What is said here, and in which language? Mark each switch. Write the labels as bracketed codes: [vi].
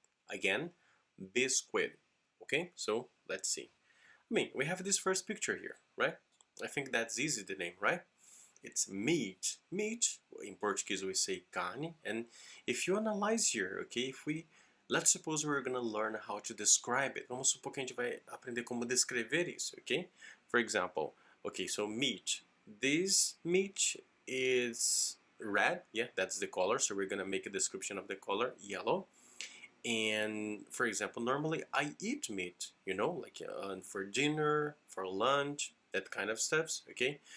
[en] Again, biscuit. Okay, so let's see. I mean, we have this first picture here, right? I think that's easy to name, right? It's meat. Meat, in Portuguese we say carne. And if you analyze here, okay, let's suppose we're gonna learn how to describe it. [pt] Vamos supor que a gente vai aprender como descrever isso, okay? [en] For example, okay, so meat. This meat is red, yeah, that's the color, so we're gonna make a description of the color, yellow. And for example, normally I eat meat, you know, like for dinner, for lunch, that kind of stuff, okay?